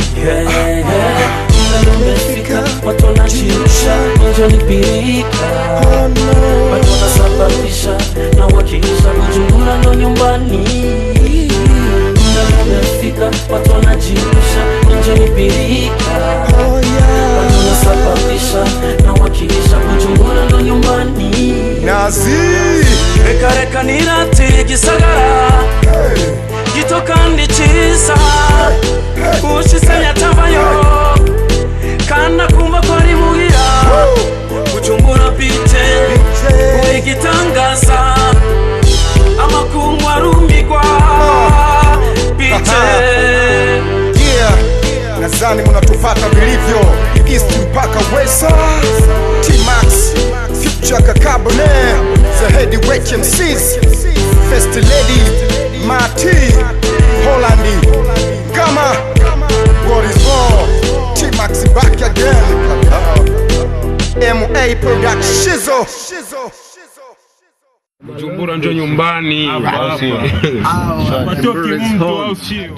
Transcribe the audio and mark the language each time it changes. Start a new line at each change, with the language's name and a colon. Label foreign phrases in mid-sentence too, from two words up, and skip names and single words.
Swahili: Muda umefika, watu wanajirusha, nje ni pilika, bado nasababisha na wakilisha Bujumbura ndo nyumbani. Muda umefika, watu wanajirusha, nje ni pilika, bado nasababisha na wakilisha Bujumbura ndo nyumbani. Nazi
Rundi: Reka nirate gisagara, gito kandi ciza, ushitse nyatabayo, kana kumva ko ari muhira. Bujumbura bite uigitangaza, amakungu arumigwa bite.
Swahili: Nazani munatupata vilivyo East mpaka West.
English: T-Max, Future Kakabone, the heavyweight MCs, First Lady, Marty, Hollandi, Gama, what is more? T-Max back again. MA Production.
Swahili: Bujumbura njo nyumbani.